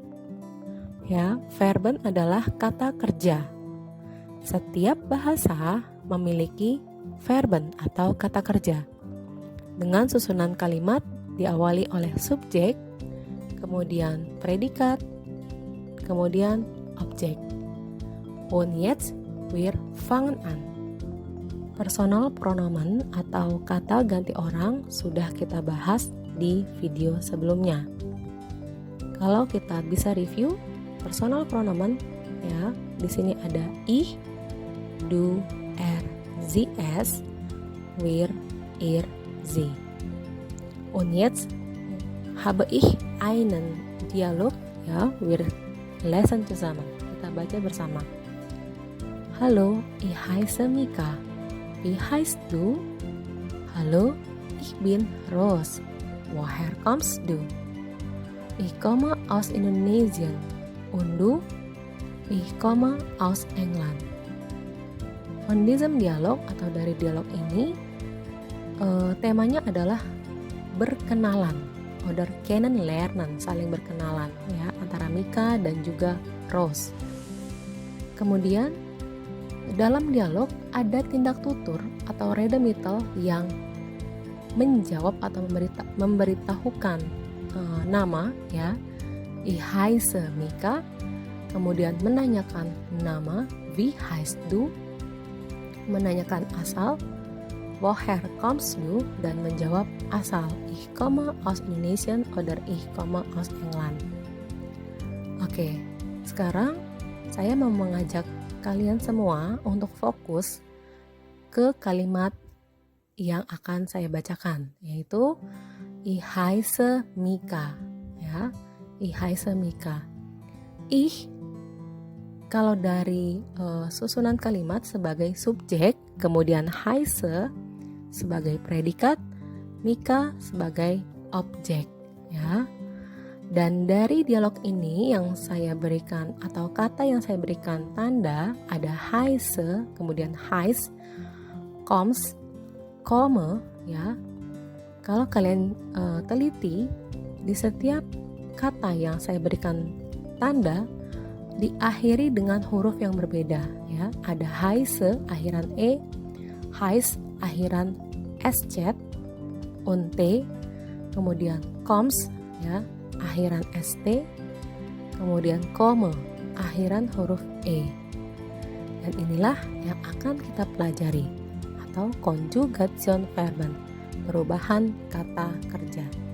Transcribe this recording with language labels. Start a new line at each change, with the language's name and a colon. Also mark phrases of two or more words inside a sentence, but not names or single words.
Indonesian: Ya, verben adalah kata kerja. Setiap bahasa memiliki verben atau kata kerja dengan susunan kalimat diawali oleh subjek, kemudian predikat, kemudian objek.
German: Und jetzt wir fangen an. Personal pronomen
Indonesian: atau kata ganti orang sudah kita bahas di video sebelumnya. Kalau kita bisa review
German: personal pronomen,
Indonesian: ya, di sini ada
German: ich, du, er, sie, es, wir, ihr, sie. Und jetzt habe ich einen Dialog, ya, wir lesen zusammen.
Indonesian: Kita baca bersama.
German: Hallo, ich heiße Mika. Wie heißt du? Hallo, ich bin Ros. Woher kommst du? Ich komme aus Indonesien. Und du? Ich komme aus England. Von diesem Dialog
Indonesian: atau dari dialog ini, temanya adalah berkenalan,
German: oder kennenlernen,
Indonesian: saling berkenalan, ya, antara Mika dan juga Ros. Kemudian dalam dialog ada tindak tutur atau Redemittel yang menjawab atau memberitahukan nama, ya.
German: Ich heiße Mika,
Indonesian: kemudian menanyakan nama,
German: wie heißt du,
Indonesian: menanyakan asal,
German: woher kommst du,
Indonesian: dan menjawab asal,
German: ich komme aus Indonesia oder ich komme aus England.
Indonesian: Oke, sekarang saya mau mengajak kalian semua untuk fokus ke kalimat yang akan saya bacakan, yaitu
German: ich heiße Mika,
Indonesian: ya,
German: ich heiße Mika.
Indonesian: Ich kalau dari susunan kalimat sebagai subjek, kemudian heiße sebagai predikat, Mika sebagai objek, ya. Dan dari dialog ini yang saya berikan atau kata yang saya berikan tanda ada heiße, kemudian heiß, kommst, komme, ya. Kalau kalian teliti, di setiap kata yang saya berikan tanda diakhiri dengan huruf yang berbeda, ya. Ada heiße akhiran e, heiß akhiran sz, und t, kemudian kommst, ya, akhiran st, kemudian komme akhiran huruf e. Dan inilah yang akan kita pelajari atau
German: Konjugation Verben,
Indonesian: perubahan kata kerja.